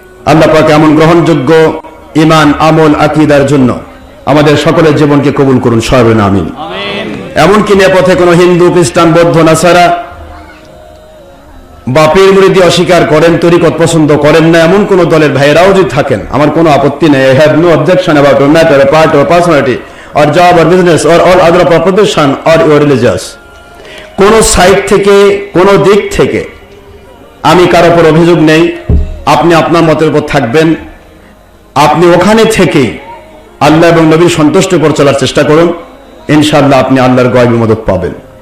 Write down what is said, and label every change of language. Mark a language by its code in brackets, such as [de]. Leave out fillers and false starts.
[bn] আল্লাহ পাক এমন গ্রহণযোগ্য ঈমান, আমল, আকীদার জন্য আমাদের সকলের জীবনকে কবুল করুন, সবাই আমিন। এমনকি নেপথ্যে কোনো হিন্দু, খ্রিস্টান, বৌদ্ধ, নাসারা বা পীর মুরিদি অস্বীকার করেন, তরিকত পছন্দ করেন না, এমন কোন দলের ভাইয়েরাও যদি থাকেন, আমার কোনো আপত্তি নেই। [en] I have no objection about your matter, a part or personality or job or business or all other proposition or your religious. [bn] কোন সাইড থেকে, কোন দিক থেকে আমি কারো উপর অভিযোগ নেই। আপনি আপনার মতের উপর থাকবেন, আপনি ওখানে থেকেই আল্লাহ এবং নবীর সন্তুষ্টির উপর চলার চেষ্টা করুন, ইনশাআল্লাহ আপনি আল্লাহর গয়বী মদত পাবেন।